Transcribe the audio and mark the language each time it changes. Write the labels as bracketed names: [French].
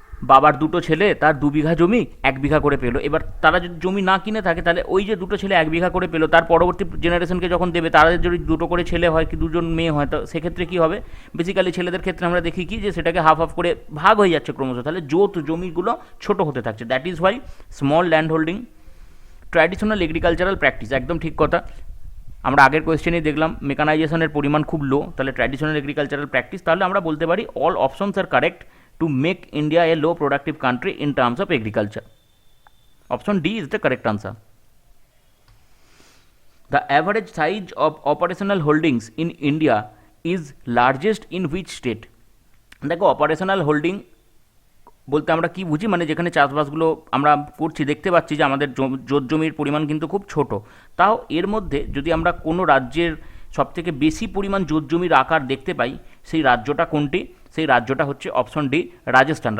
[Bangla] বাবার দুটো ছেলে তার 2 বিঘা জমি 1 বিঘা করে পেলো, এবার তারা যদি জমি না কিনে থাকে তাহলে ওই যে দুটো ছেলে 1 বিঘা করে পেলো, তার পরবর্তী জেনারেশনকে যখন দেবে তারা যদি দুটো করে ছেলে হয় কি দুজন মেয়ে হয়, তো সেক্ষেত্রে কী হবে, বেসিক্যালি ছেলেদের ক্ষেত্রে আমরা দেখি কি যে সেটাকে হাফ হাফ করে ভাগ হয়ে যাচ্ছে ক্রমশ, তাহলে যৌথ জমিগুলো ছোট হতে থাকছে, [English] That is why small land holding. Traditional agricultural practice, [Bangla] একদম ঠিক কথা, আমরা আগের কোয়েশ্চেনেই দেখলাম মেকানাইজেশনের পরিমাণ খুব লো, [English] তাহলে traditional agricultural practice, [Bangla] তাহলে আমরা বলতে পারি [English] All options are correct to make India a low productive country in terms of agriculture. Option D is the correct answer. The average size of operational holdings in India is largest in which state? [Bangla] দেখো operational holding বলতে আমরা কি বুঝি, মানে যেখানে চাষবাসগুলো আমরা করছি দেখতে পাচ্ছি যে আমাদের জোত জমির পরিমাণ কিন্তু খুব ছোট, তাও এর মধ্যে যদি আমরা কোনো রাজ্যের সবথেকে বেশি পরিমাণ জোত জমির আকার দেখতে পাই সেই রাজ্যটা কোনটি, সেই রাজ্যটা হচ্ছে অপশন ডি রাজস্থান।